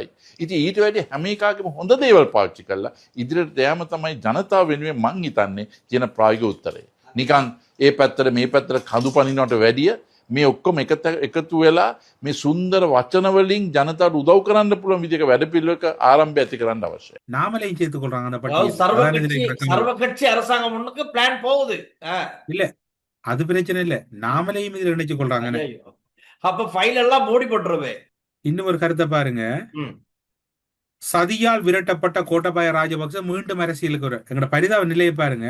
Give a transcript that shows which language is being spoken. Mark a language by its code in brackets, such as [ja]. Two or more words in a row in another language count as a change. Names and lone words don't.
[si] ඉතින් ඊට වැඩි හැම එකකම හොඳ දේවල් පාවිච්චි කරලා ඉදිරියට යෑම තමයි ජනතාව වෙනුවෙන් මං හිතන්නේ තියෙන ප්‍රායෝගික උත්තරය. නිකන් ඒ පැත්තට මේ පැත්තට කඳු පනිනවට වැඩිය මේ ඔක්කොම එකතු වෙලා මේ සුන්දර වචන වලින් ජනතාවට උදව් කරන්න පුළුවන් විදිහක වැඩපිළිවෙලක ආරම්භය ඇති කරන්න අවශ්‍යයි. [ta] நாமலையும் சேர்த்துக்கொள்றாங்க அந்த அதாவது பட்டியல். சர்வ கட்சி அரசாங்கம் ஒண்ணுக்கு பிளான் போகுது. இல்ல அது பிரச்சனை இல்ல, நாமலையும் இதுல இணைச்சு கொள்றாங்க. ஐயோ. அப்ப ஃபைல் எல்லாம் மூடி போட்டுருவே. இன்னும் ஒரு கருத்தை பாருங்க, சதியால் விரட்டப்பட்ட கோட்டபாய ராஜபக்ச மீண்டும் அரசியலுக்கு வர எங்களோட பரிதாப நிலையை பாருங்க.